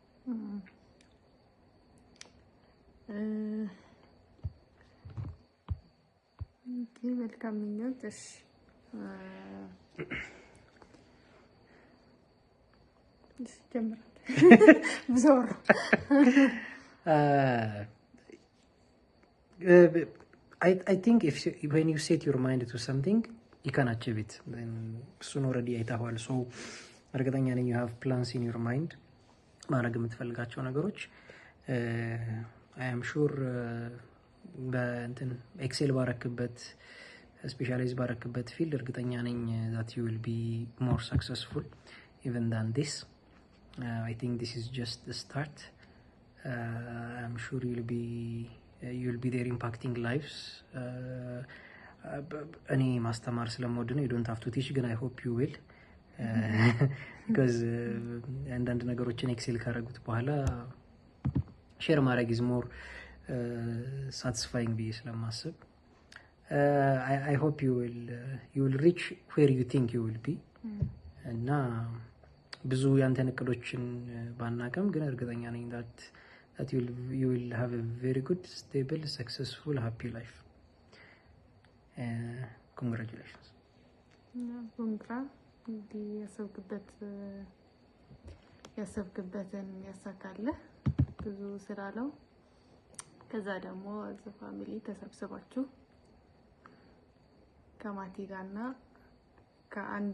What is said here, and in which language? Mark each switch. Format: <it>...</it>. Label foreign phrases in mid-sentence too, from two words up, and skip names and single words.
<am>መልካም ምኞት። እሺ ጀምራል። ዞር</am> <en>I think when you set your mind to something, you can achieve it. Then soon already</en> <am>አይተኸዋል። ሶ እርግጠኛ ነኝ</am> <en>you have plans in your mind</en> <am>ማድረግ የምትፈልጋቸው ነገሮች።</am> <en>I am sure</en> <am>በእንትን ኤክሴል ባረክበት ስፔሻላይዝ ባረክበት ፊልድ እርግጠኛ ነኝ</am> <en>that you will be more successful even than this. I think this is just the start. I'm sure you'll be there impacting lives.</en> <am>እኔ ማስተማር ስለምወድ ነው።</am> <en>you don't have to teach</en> <am>ግን</am> <en>I hope you will because</en> <am>አንዳንድ ነገሮችን ኤክሴል ካረጉት በኋላ ሼር ማድረግ</am> <en>is more satisfying</en> <am>ብዬ ስለማስብ</am> <en>I hope you will reach where you think you will be</en> <am>እና ብዙ ያንተን እቅዶችን ባናቀም ግን እርግጠኛ ነኝ</am> <en>that you will have a very good, stable, successful, happy life. Congratulations.</en> <am>እንግዲህ ያሰብክበትን ያሳካልህ። ብዙ ስራ ነው። ከዛ ደግሞ አዘ ፋሚሊ ተሰብስባችሁ ከማቲ ጋርና ከአንድ</am>